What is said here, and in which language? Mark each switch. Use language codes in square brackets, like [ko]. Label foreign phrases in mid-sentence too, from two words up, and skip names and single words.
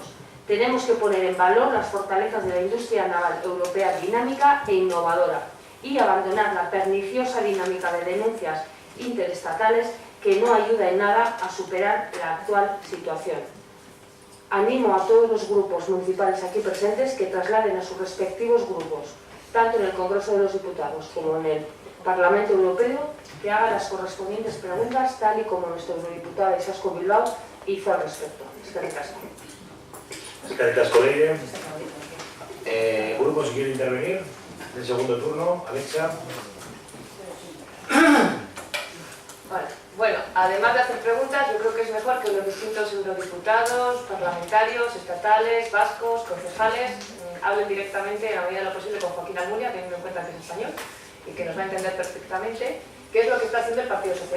[es] Tenemos que poner en valor las fortalezas de la industria naval europea dinámica e innovadora y abandonar la perniciosa dinámica de denuncias interestatales que no ayuda en nada a superar la actual situación. animo a todos los grupos municipales aquí presentes que trasladen a sus respectivos grupos, tanto en el Congreso de los Diputados como en el Parlamento Europeo, que hagan las correspondientes preguntas, tal y como nuestro eurodiputado Izaskun Bilbao hizo al respecto. [eu] Eskerrik asko. Eskerrik asko, Leire. [es] Grupos, si quieren intervenir, el segundo turno, Alexa. Vale. Bueno, además de hacer preguntas, yo creo que es mejor que los distintos eurodiputados, parlamentarios, estatales, vascos, concejales, hablen directamente, en la medida de lo posible, con Joaquín Almunia, teniendo en cuenta que es español y que nos va a entender perfectamente qué es lo que está haciendo el Partido Socialista.